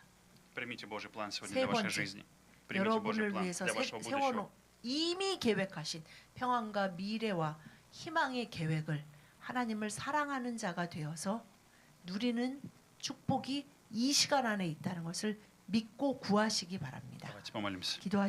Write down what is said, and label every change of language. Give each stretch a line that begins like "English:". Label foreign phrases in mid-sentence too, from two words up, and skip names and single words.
Russian: Примите Божий план сегодня
Korean: 세
Russian: для вашей
Korean: 번째,
Russian: жизни. Примите Божий
Korean: 여러분을
Russian: план
Korean: 위해서
Russian: для вашего будущего.
Korean: 세워놓은 이미 계획하신 평안과 미래와 희망의 계획을 하나님을 사랑하는 자가 되어서 누리는 축복이 이 시간 안에 있다는 것을 믿고 구하시기 바랍니다.
Russian: Давайте помолимся.
Korean: 기도하시